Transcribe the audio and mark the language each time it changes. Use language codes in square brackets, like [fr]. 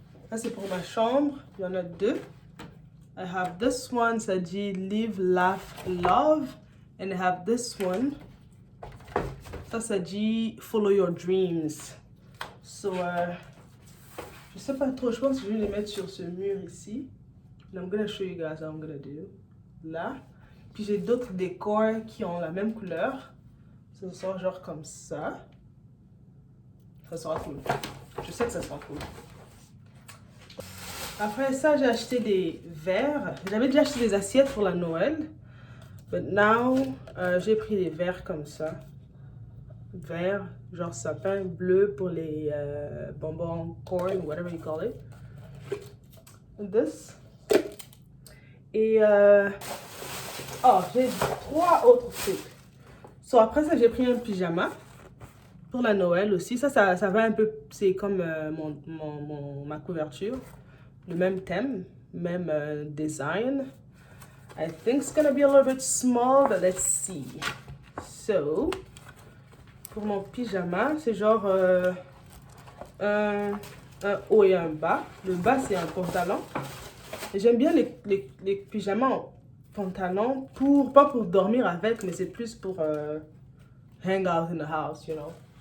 [fr] Ça c'est pour ma chambre. Il y en a deux. [en] I have this one, [fr] ça dit Live, Laugh, Love. [en] And I have this one. [fr] Ça dit Follow Your Dreams. So, je sais pas trop, je pense que je vais les mettre sur ce mur ici. [en] And I'm gonna show you guys how I'm gonna do. [fr] Là. Puis j'ai d'autres décors qui ont la même couleur. Ça sera genre comme ça. Ça sera cool. Je sais que ça sera cool. Après ça, j'ai acheté des verres. J'avais déjà acheté des assiettes pour la Noël. [en] But now, [fr] j'ai pris des verres comme ça. Vert, genre sapin, bleu pour les bonbons, [en] corn, whatever you call it. And this. [fr] Et oh, j'ai trois autres trucs. So, après ça, j'ai pris un pyjama pour la Noël aussi. Ça va un peu, c'est comme ma couverture. Le même thème, même design. [en] I think it's gonna be a little bit small, but let's see. [fr] So, pour mon pyjama, c'est genre un haut et un bas. Le bas, c'est un pantalon. Et j'aime bien les pyjamas en pantalon, pas pour dormir avec, mais c'est plus pour [en] hang out in the house, you know.